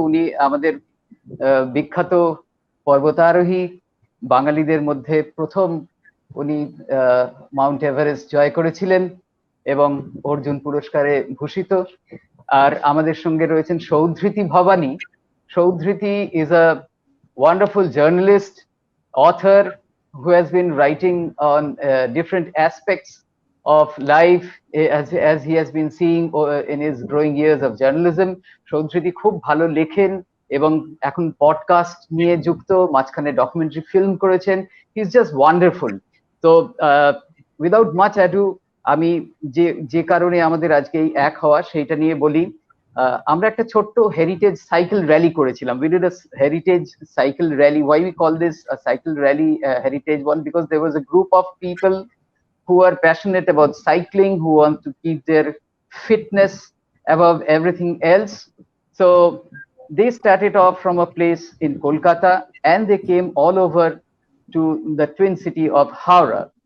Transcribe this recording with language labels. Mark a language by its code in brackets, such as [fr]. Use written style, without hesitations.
[bn] উনি আমাদের বিখ্যাত পর্বতারোহী, বাঙালিদের মধ্যে প্রথম উনি মাউন্ট এভারেস্ট জয় করেছিলেন এবং অর্জুন পুরস্কারে ভূষিত। আর আমাদের সঙ্গে রয়েছেন সৌধৃতি Bhabani. [en] Soudhriti is a wonderful journalist, author who has been writing on different aspects of life as he has been seeing in his growing years of journalism. [bn] সৌধৃতি খুব ভালো লেখেন এবং এখন পডকাস্ট নিয়ে যুক্ত, মাঝখানে ডকুমেন্টারি ফিল্ম করেছেন। [en] He is just wonderful. [bn] তো [en] without much ado, [bn] আমি যে কারণে আমাদের আজকে এই এক হওয়া সেইটা নিয়ে বলি। আমরা একটা ছোট্ট হেরিটেজ সাইকেল র্যালি করেছিলাম। [en] We did a heritage cycle rally. Why we call this a cycle rally, heritage one? Because there was a group of people who are passionate about cycling, who want to keep their fitness above everything else. So they started off from a place in Kolkata and they came all over to the twin city of Howrah.